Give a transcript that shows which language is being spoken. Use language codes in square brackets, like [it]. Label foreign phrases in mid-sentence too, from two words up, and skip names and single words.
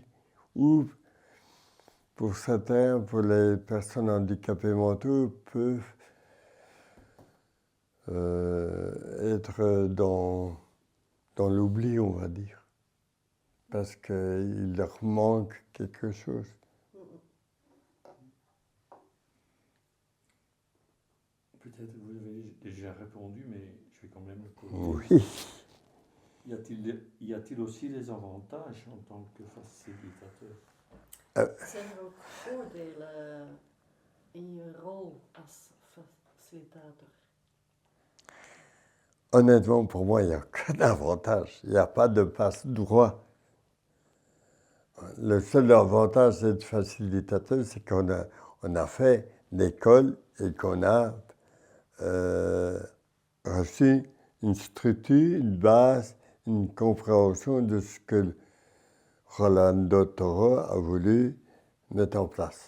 [fr] Ou pour certains, pour les personnes handicapées mentaux, peuvent être dans l'oubli, on va dire, parce qu'il leur manque quelque chose. Peut-être vous avez déjà répondu, mais je vais quand même le poser. Oui. Y a-t-il aussi des avantages en tant que facilitateur? [nl] Zijn er ook voordelen in je rol als facilitator? [fr] Honnêtement, pour moi, il n'y a aucun avantage. Il n'y a pas de passe-droit. Le seul avantage d'être facilitateur, c'est qu'on a fait l'école et qu'on a reçu une structure, une base, une compréhension de ce que Rolando Toro a voulu mettre en place.